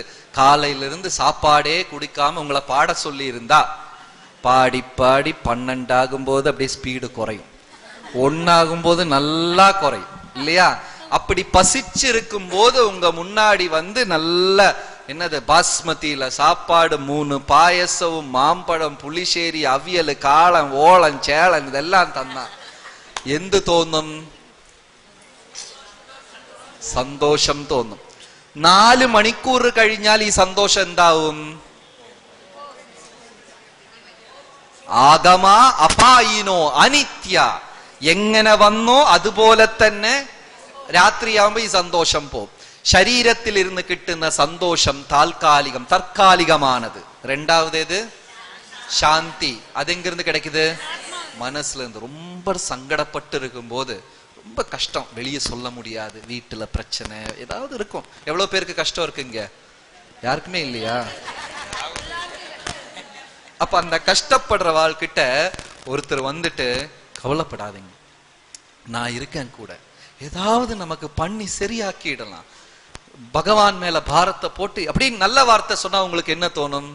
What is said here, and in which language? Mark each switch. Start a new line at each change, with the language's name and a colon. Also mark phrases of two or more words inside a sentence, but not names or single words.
Tamil: காலையில இருந்து சாப்பாடே குடிக்காம உங்களை பாட சொல்லி இருந்தா பாடி பாடி 12 ஆகும்போது அப்படியே ஸ்பீடு குறையும், 1 ஆகும்போது நல்லா குறையும் இல்லையா? அப்படி பசிச்சிருக்கும் போது உங்க முன்னாடி வந்து நல்ல என்னது பாஸ்மதியில சாப்பாடு 3 பாயசமும் மாம்பழம் புளிச்சேரி அவியல் காளம் ஓளம் சேளம் இதெல்லாம் தந்தா
Malayalam: എന്ത് തോന്നും? സന്തോഷം തോന്നും. 4 മണിക്കൂർ കഴിഞ്ഞാൽ ഈ സന്തോഷം എന്താവും?
Sanskrit: ആഗമ അപായിനോ അനിത്യ.
Malayalam: എങ്ങനെ വന്നോ അതുപോലെ തന്നെ രാത്രിയാവുമ്പോ ഈ സന്തോഷം പോവും. ശരീരത്തിൽ ഇരുന്ന് കിട്ടുന്ന സന്തോഷം താൽക്കാലികം, തற்காலிகமானது.
Tamil: ரெண்டாவதேது சாந்தி. அது எங்க இருந்து கிடைக்குது? மனசுல இருந்து. ரொம்ப சங்கடப்பட்டு இருக்கும் போது, ரொம்ப கஷ்டம், வெளியே சொல்ல முடியாது, வீட்டுல பிரச்சனை ஏதாவது இருக்கும். எவ்வளவு பேருக்கு கஷ்டம் இருக்குங்க? யாருக்குமே இல்லையா? அப்ப அந்த கஷ்டப்படுற வாழ்கிட்ட ஒருத்தர் வந்துட்டு, கவலைப்படாதீங்க, நான் இருக்கேன் கூட, ஏதாவது நமக்கு பண்ணி சரியாக்கிடலாம், பகவான் மேல பாரத்தை போட்டு அப்படின்னு நல்ல வார்த்தை சொன்னா உங்களுக்கு என்ன தோணும்?